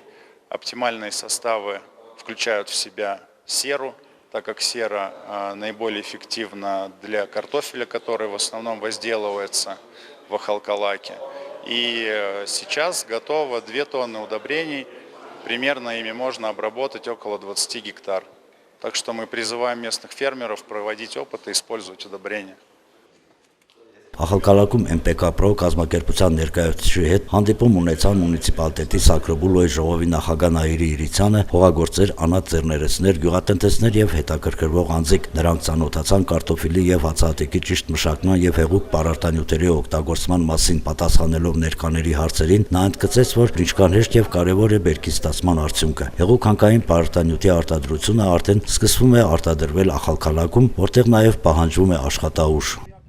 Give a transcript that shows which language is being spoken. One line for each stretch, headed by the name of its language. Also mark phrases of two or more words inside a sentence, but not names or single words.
Russian: Оптимальные составы включают в себя серу, так как сера наиболее эффективна для картофеля, который в основном возделывается в Ахалкалаке. И сейчас готово 2 тонны удобрений. Примерно ими можно обработать около 20 гектар. Так что мы призываем местных фермеров проводить опыты и использовать удобрения.
Armenian: Ախալքալաքում MPK-Pro կազմակերպության ներկայացուցիչի հետ հանդիպում ունեցան մունիցիպալիտետի Սակրոբուլոյի ժողովի նախագահ Նաիրի Իրիցյանը, հողագործեր, անհատ ձեռներեցներ, գյուղատնտեսներ եւ հետաքրքրվող անձիկ։ Նրանք ծանոթացան կարտոֆիլի եւ հացահատիկի ճիշտ մշակման եւ հեղուկ պարարտանյութերի օգտագործման մասին պատասխանելով ներկաների հարցերին, նա ընդգծեց, որ ինչքան հեշտ եւ կարեւոր է բերքի ստացման արդյունքը։ Հեղուկ հանքային պարարտանյութի արտադրությունը արդեն սկսվում է արտադրվել Ախալքալաքում, որտեղ նաեւ պահանջվում է աշխատաուժ։